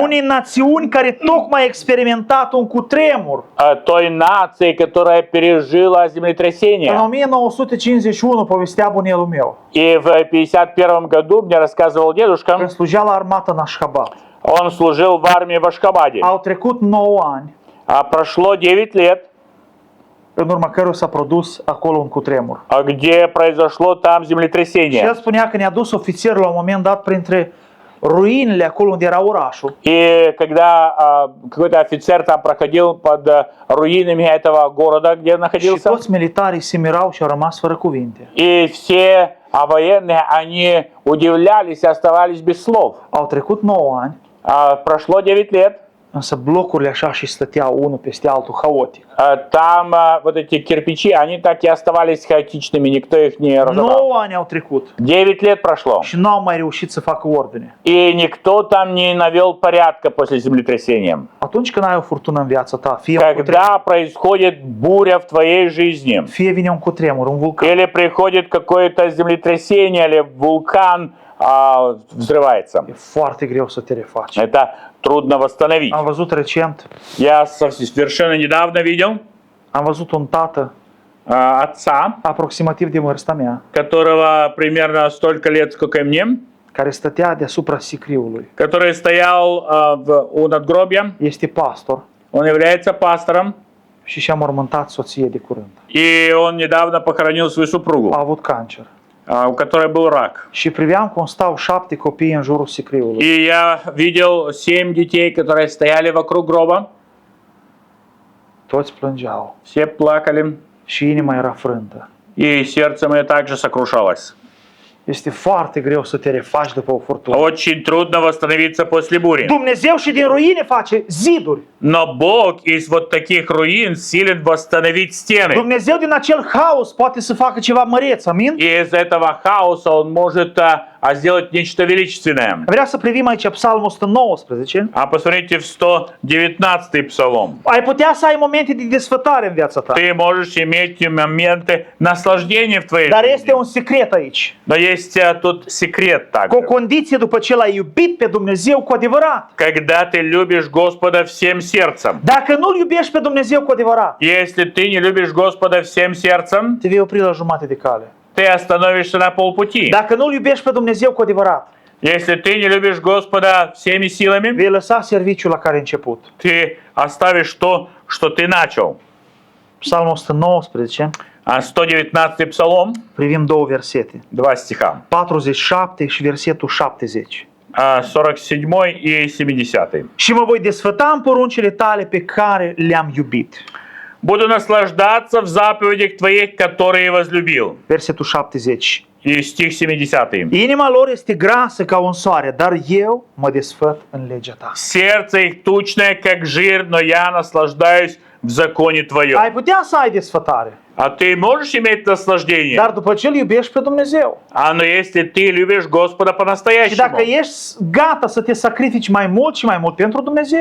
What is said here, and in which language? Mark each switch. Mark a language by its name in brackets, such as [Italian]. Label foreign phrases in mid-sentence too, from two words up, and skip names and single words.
[Romanian] unei națiuni care tocmai a experimentat un cutremur. [Russian] Той нации, которая пережила [Romanian] În [Russian] землетрясение. [Romanian] 1951 povestea bunelul meu, [Russian] И в 51 году мне рассказывал дедушка, [Romanian] când slujea la armată în Ashgabat. [Russian] он служил в армии в Ашхабаде. [Romanian] Au trecut 9 ani, [Russian] Прошло 9 лет, [Romanian] în urma căruia s-a produs acolo un cutremur. [Russian] где произошло там [Romanian] Și el [Russian] землетрясение. [Romanian] spunea că ne-a dus ofițerul la un moment dat printre ruinele acolo unde era orașul. [Russian] И когда какой-то офицер там проходил под руинами этого города, где он [Romanian] Și [Russian] находился, [Romanian] toți militarii se mirau și au rămas fără cuvinte. [Russian] и все военные, они удивлялись и оставались без слов. [Romanian] Au trecut 9 ani, [Russian] Прошло 9 lет, [Romanian] însă blocurile așa și stăteau unul peste altul haotic. [Russian] там вот эти кирпичи, они так и оставались хаотичными, никто их не разобрал. [Romanian] 9 ani au trecut [Russian] 9 lет прошло, [Romanian] și nu au mai reușit să facă ordine. [Russian] и никто там не навел порядка после землетрясения. [Romanian] Atunci când ai o furtună în viața ta, fie un cutremur, [Russian] Когда происходит буря в твоей жизни, [Romanian] fie vine un cutremur, un vulcan, [Russian] или приходит какое-то землетрясение, или вулкан взрывается, [Romanian] e foarte greu să te refaci. [Russian] это трудно восстановить. [Romanian] Am văzut recent, [Russian] Я совершенно недавно видел [Romanian] am văzut un tată [Russian] отца, [Romanian] aproximativ de vârsta mea, [Russian] которого примерно столько лет, сколько и мне, [Romanian] care stătea deasupra sicriului. [Russian] который стоял у надгробия. [Romanian] Este pastor [Russian] Он является пастором, [Romanian] și și-a mormântat soție de curând. [Russian] и он недавно похоронил свою [Romanian] A [Russian] супругу, [Romanian] avut cancer. [Russian] у которой был рак. [Romanian] Și priveam cum stau 7 copii în jurul sicriului. [Russian] И я видел 7 детей, которые стояли вокруг гроба. [Romanian] Toți plângeau [Russian] Все плакали, [Romanian] și inima era frântă. [Russian] и сердце мое также сокрушалось. [Romanian] Este foarte greu să te refaci după o furtună. [Russian] Очень трудно восстановиться после бури. [Romanian] Dumnezeu și din ruine face ziduri. [Russian] Но Бог из вот таких руин силен восстановить стены. [Romanian] Dumnezeu din acel haos poate să facă ceva măreț, amin? [Russian] И из этого хаоса Он может сделать нечто величественное. [Romanian] Vreau să privim aici Psalmul 119. [Russian] А посмотрите в 119 псалом. [Romanian] Ai putea să ai momente de desfătare în viața ta. [Russian] Ты можешь иметь моменты наслаждения в твоей [Romanian] Dar [Russian] жизни. [Romanian] este un secret aici. [Russian] Но есть тут секрет [Romanian] Cu o [Russian] также. [Romanian] condiție după ce l-ai iubit pe Dumnezeu cu adevărat. [Russian] Когда ты любишь Господа всем сердцем. [Romanian] Dacă nu-L iubești pe Dumnezeu cu adevărat, [Russian] Если ты не любишь Господа всем сердцем, [Romanian] te vei opri la jumate de cale. [Russian] ты остановишься на полпути. [Romanian] Dacă nu-L iubești pe Dumnezeu cu adevărat, [Russian] Если ты не любишь Господа всеми силами, [Romanian] vei lăsa serviciul la care ai început. [Russian] ты оставишь то, что ты начал. [Romanian] Psalmul 119, [Russian] 119 псалом, [Romanian] privim două versete. [Russian] 2 стиха. [Romanian] 47 și versetul 70. [Russian] 47 и 70. [Romanian] Și mă voi desfăta în poruncile tale pe care le-am iubit. [Russian] Буду наслаждаться в заповедях твоих, которые возлюбил. [Romanian] Versetul 70. [Russian] И стих 70. [Romanian] Inima lor este grasă ca un soare, dar eu mă desfăt în legea ta. [Russian] Сердце их тучное, как жир, но я наслаждаюсь в законе [Romanian] Ai [Russian] твоем. [Romanian] putea să ai desfătare, [Russian] А ты можешь иметь наслаждение? [Romanian] dar după ce îl iubești pe Dumnezeu. [Russian] Но если ты любишь Господа [Romanian] Și [Russian] по-настоящему, [Romanian] dacă ești gata să te sacrifici mai mult și mai mult pentru Dumnezeu,